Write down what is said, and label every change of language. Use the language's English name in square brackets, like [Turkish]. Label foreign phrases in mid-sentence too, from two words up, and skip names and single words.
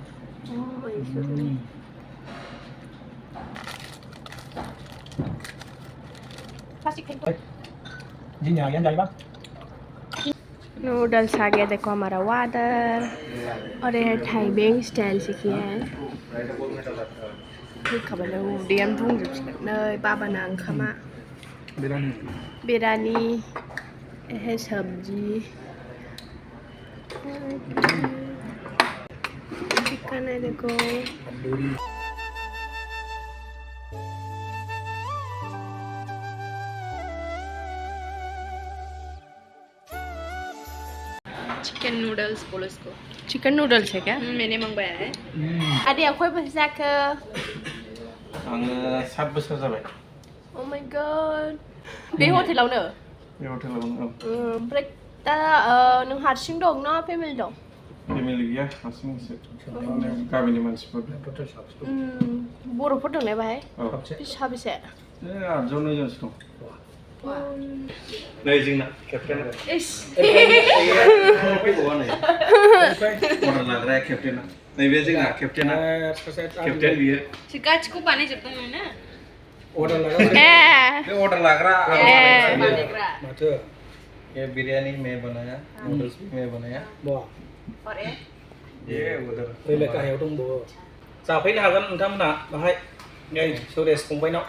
[Hindi] नूडल्स आ गया देखो हमारा वाटर और ये थाई बेंग स्टाइल से किया है [Bodo] खबर उदैयान बुंजोबसिगोन नै बाबाना ओंखामा [Hindi] बिरानि है सब्जी चिकन है देखो चिकन नूडल्स बोलो इसको चिकन नूडल्स है क्या मैंने मंगवाया है अरे कोई बस जाके [Bodo] आङो 7 बोसोर जाबाय [English] Oh my God [Bodo] बे हटेलावनो ओमफ्राय दा नों हारसिं दं ना फेमिलि दं फेमिलि गैया हारसिंसो गामिनि मानसिफोर बर'फोर दं ने बाहाय साबेसे 8 जन 9 जनसो दं नै जोंना केप्टेना अर्डार लाग्राया केप्टेना नैबे जोंना केप्टेना केप्टेन बियो गासिखौ बानायजोबदों नोंना ऑर्डर लाग्रा माथो [Hindi] ये बिरयानी मैं बनाया नूडल्स भी मैं बनाया और ये उधर [Bodo] फैलाय गाहायाव दंबो जाफैनो हागोन नोंथांमोना बाहाय नै सुरेश फंबायनाव